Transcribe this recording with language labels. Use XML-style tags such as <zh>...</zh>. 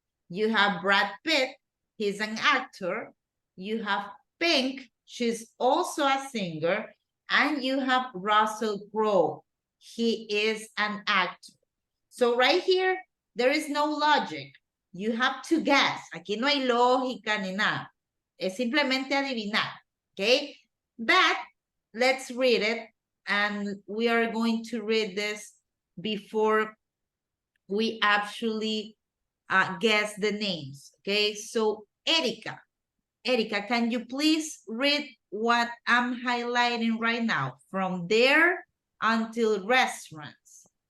<en>You have Brad Pitt, he's an actor. You have Pink, she's also a singer. And you have Russell Crowe, he is an actor. So right here, there is no logic. You have to guess.</en> <es>Aquí no hay lógica ni nada. Es simplemente adivinar,</es> <en>okay? But let's read it. And we are going to read this before we actually guess the names, okay? So Erika, can you please read what I'm highlighting right now from there until restaurants?</en>